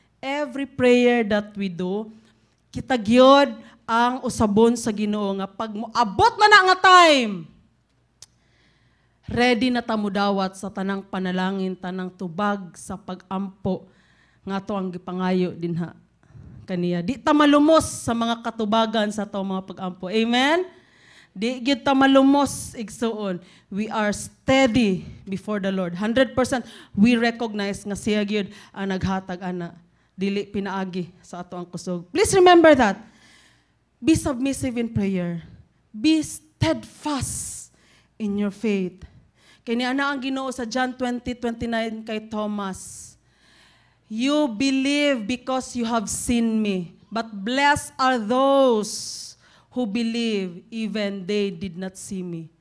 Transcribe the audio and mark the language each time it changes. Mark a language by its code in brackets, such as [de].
[en] Every prayer that we do, [ceb] kita gyud ang usabon sa Ginoo nga pag abot na nga time, ready na ta mudawat sa tanang panalangin, tanang tubag sa pagampo nga to ang gipangayo dinha kaniya. Di ta malumos sa mga katubagan sa to mga pagampo. Amen? Di gyud ta malumos igsuon. [en] We are steady before the Lord. [ceb] 100% [en] we recognize [ceb] nga siya gyud ang naghatag ana. Dili pinaagi sa ato ang kusog. [en] Please remember that. Be submissive in prayer. Be steadfast in your faith. [ceb] Kaya niya ang Ginoo sa John 20:29 kay Thomas. [en] You believe because you have seen me. But blessed are those who believe even they did not see me.